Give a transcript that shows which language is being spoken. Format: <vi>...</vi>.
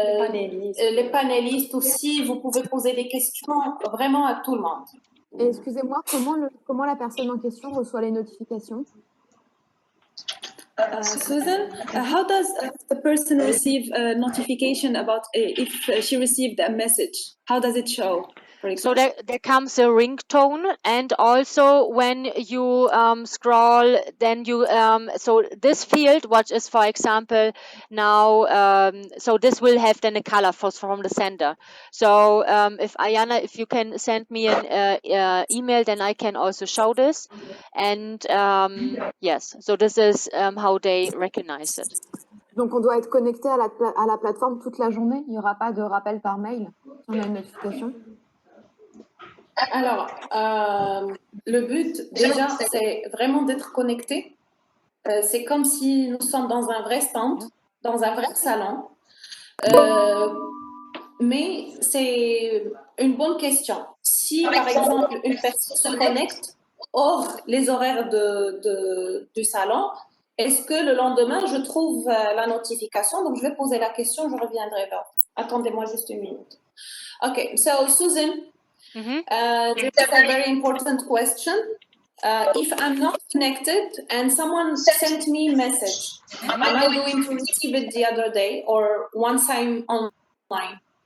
<fr>Les panélistes aussi, vous pouvez poser des questions vraiment à tout le monde. Et excusez-moi, comment la personne en question reçoit les notifications?</fr> <en>Susan, how does the person receive a notification about if she received a message? How does it show? So there comes a ringtone, and also when you scroll, then you so this field, what is, for example, now so this will have then a color from the sender. So if Ayana, if you can send me an email, then I can also show this. And yes, so this is how they recognize it.</en> <fr>Donc on doit être connecté à la plateforme toute la journée. Il n'y aura pas de rappel par mail si on a une notification. Alors, le but, déjà, c'est vraiment d'être connecté. C'est comme si nous sommes dans un vrai stand, dans un vrai salon. Mais c'est une bonne question. Si, par exemple, une personne se connecte hors les horaires du salon, est-ce que le lendemain, je trouve la notification? Donc, je vais poser la question, je reviendrai vers vous. Attendez-moi juste une minute.</fr> <en>OK, so Susan, this is a very important question. If I'm not connected and someone sent me a message, am I going to receive it the other day or once I'm online?</en>